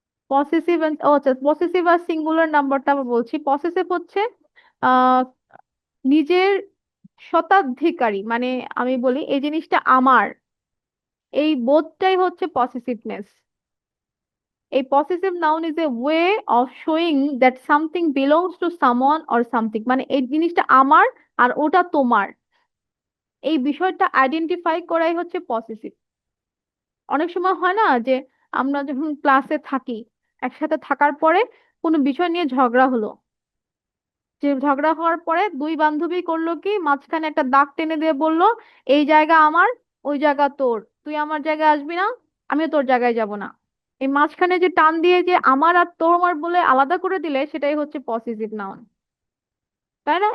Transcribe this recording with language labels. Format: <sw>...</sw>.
<bn>Possessive, ও আচ্ছা, possessive আর singular নাম্বারটা আবার বলছি। পসেসিভ হচ্ছে আহ নিজের শতাধিকারী, মানে আমি বলি এই জিনিসটা আমার, এই বোধটাই হচ্ছে পসেসিভনেস।</bn> <en>A possessive noun is a way of showing that something belongs to someone or something,</en> <bn>মানে এই জিনিসটা আমার আর ওটা তোমার, এই বিষয়টা আইডেন্টিফাই করাই হচ্ছে পসেসিভ। অনেক সময় হয় না যে আমরা যখন ক্লাসে থাকি, একসাথে থাকার পরে কোনো বিষয় নিয়ে ঝগড়া হলো, যে ঝগড়া হওয়ার পরে দুই বান্ধবী করলো কি, মাঝখানে একটা দাগ টেনে দিয়ে বলল এই জায়গা আমার, ওই জায়গা তোর। তুই আমার জায়গায় আসবি না, আমিও তোর জায়গায় যাব না। এই মাঝখানে যে টান দিয়ে যে আমার আর তোমার বলে আলাদা করে দিলে, সেটাই হচ্ছে পসেসিভ নাউন। তাই না?</bn>